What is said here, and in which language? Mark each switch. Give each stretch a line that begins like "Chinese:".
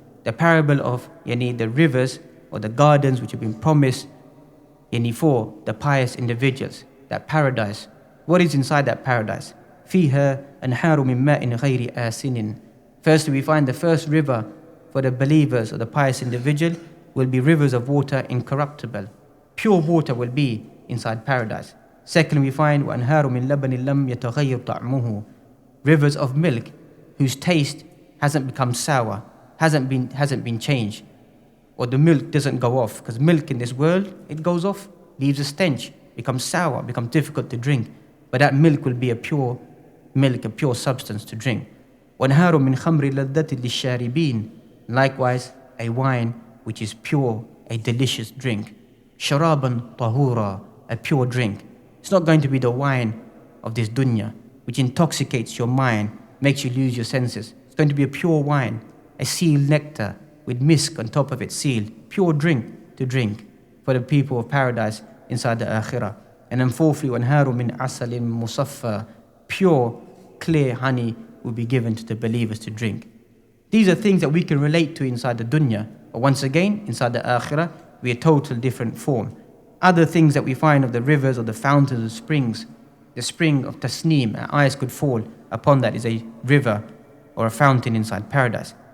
English: The parable of the rivers or the gardens which have been promised for the pious individuals. That paradise. What is inside that paradise?
Arabic: فِيهَا أَنْهَارُ مِن مَاءٍ غَيْرِ آسِنٍ.
English: Firstly, we find the first river for the believers or the pious individual will be rivers of water incorruptible. Pure water will be inside paradise. Secondly, we find
Arabic: وَأَنْهَارُ مِن لَبَنٍ لَمْ يَتَغَيَّرْ طَعْمُهُ.
English: Rivers of milk whose taste hasn't become sour, hasn't been changed. Or the milk doesn't go off, because milk in this world, it goes off, leaves a stench, becomes sour, becomes difficult to drink. But that milk will be a pure milk, a pure substance to drink.
Arabic: وَأَنْهَارُ مِنْ خَمْرِ لَذَّةٍ لِلشَّارِبِينَ.
English: Likewise, a wine which is pure, a delicious drink.
Arabic: شَرَابًا طَهُورًا.
English: A pure drink. It's not going to be the wine of this dunya, which intoxicates your mind, makes you lose your senses. It's going to be a pure wine, a sealed nectar with misk on top of it, sealed. Pure drink to drink for the people of paradise inside the akhirah. And then fourthly,
Arabic: وَأَنْهَارُ مِنْ عَسَلٍ مُصَفَّى.
English: Pure, clear honey will be given to the believers to drink. These are things that we can relate to inside the dunya. But once again, inside the akhirah, we are total different form. Other things that we find of the rivers or the fountains or springs, the spring of tasneem, our eyes could fall upon that, is a river or a fountain inside paradise.